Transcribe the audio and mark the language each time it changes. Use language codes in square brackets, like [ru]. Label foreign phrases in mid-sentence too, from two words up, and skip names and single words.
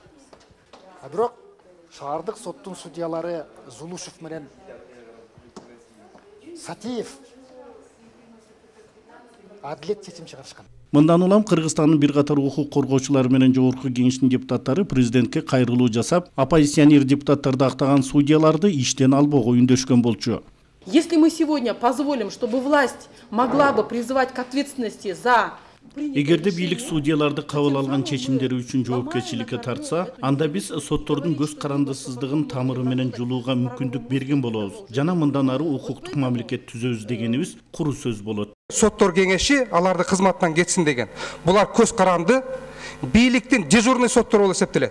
[ky] Бирок шаардык соттун судьялары Зулушев менен Сатыев адилет чечим чыгарышкан. Мындан улам Кыргызстандын бир катар укук коргоочулары менен жогорку кеңештин депутаттары президентке кайрылуу жасап, оппозиционер депутаттарды актаган судьяларды иштен албоого үндөшкөн болчу. [ru] Если мы сегодня позволим, чтобы власть могла бы призывать к ответственности за... [ky] Эгерде бийлик судьяларды кабыл алган чечимдери үчүн жоопкерчиликке тартса, анда биз соттордун көз карандысыздыгын тамыры менен жулууга мүмкүндүк берген болобуз. Жана мындан ары укуктук мамлекет түзөбүз дегенибиз куру сөз болот. Соттор кеңеши аларды кызматтан кетсин деген. Булар көз каранды, бийликтин дежурный соттор болуп эсептелет.